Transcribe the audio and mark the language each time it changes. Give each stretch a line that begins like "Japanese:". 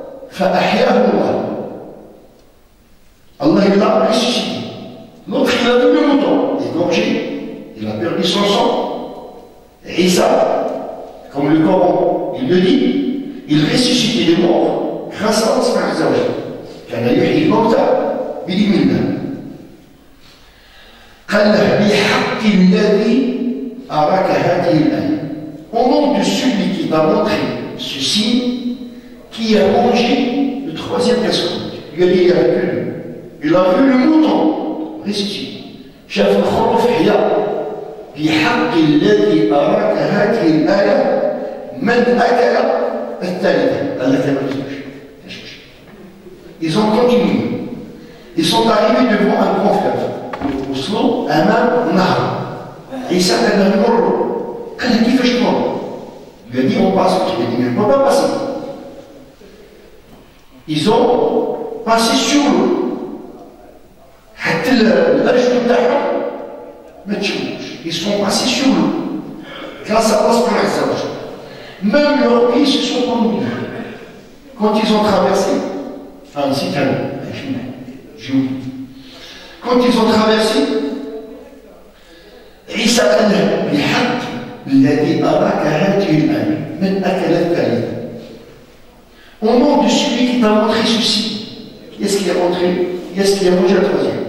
Arabic: فأحياه الله.
French: Allah il l'a ressuscité. L'autre il a vu le mouton, égorgé, il a perdu son sang. Et Issa, comme le Coran il le dit, il ressuscitait les morts grâce à Allah subhanahu wa ta'ala.
Arabic: كان يحيي الموتى بإذن الله. قال له بحق الذي أراك هذه الآية.
French: Au nom de celui qui t'a montré ce signe, qui a mangé le troisième personne. Il a dit il n'y avait que lui. Il a vu le mouton ressuscité.
Arabic: شاف الخروف حيا بحق الذي أراك هذه الآية من أكل الثالثة. قال لك ما تسمعش.
French: Ils ont continué. Ils sont arrivés devant un grand fleuve.
Arabic: وصلوا أمام نهر. عيسى قال له نمر. قال له كيفاش تمر؟
French: Il a dit on passe. Il a dit mais je ne peux pas passer. Ils ont passé sur l'eau.
Arabic: حتى الأرجل بتاعهم ما تشوفوش.
French: Ils sont passés sur l'eau. Grâce à Allah subhanahu wa ta'ala. Même leurs pieds se sont ennuyés. Quand ils ont traversé, c'est calme, j'ai oublié. Quand ils ont traversé,
Arabic: عيسى قال له بحق الذي أراك هذه الآية من أكل الثالثة.
French: Au nom de celui qui t'a montré ceci, qui est-ce qui a montré? Qui est-ce qui a mangé la troisième?